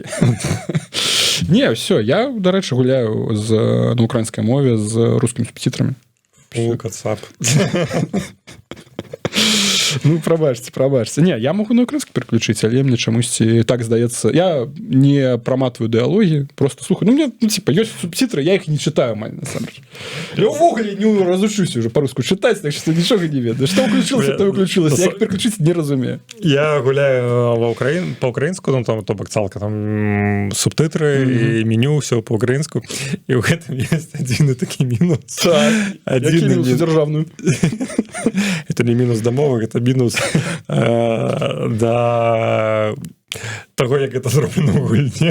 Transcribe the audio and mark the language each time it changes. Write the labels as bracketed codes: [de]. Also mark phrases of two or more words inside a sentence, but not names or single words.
[be] Не, все, я, дарэчы, гуляю на украінскай мове з рускімі субтитрамі. Кацап. Ну, прабачце. Не, я могу на украінску переключыць, але мне чамусьці так здаецца. Я не праматваю дыалогі, просто слухаю. [ru] Ну, мне, типа, ёсць субтитры, я их не читаю, [be] маль, насамрэч. Я ўвогуле не разучуся [ru] уже по-руску читать, так что [be] нічога не ведаю. [ru] Что уключилось, то уключилось. Я их переключить не разумею. [be] Я гуляю по-украінску, ну, там, то бок цалка, там субтитры і меню, все по-украінску. І ў гэтым ёсць адзіны такі мінус. Так, які мінус дзяржаўную? [ru] Это не [be] мінус да мовы, гэта мінус да таго, як гэта зроблена ў гульне.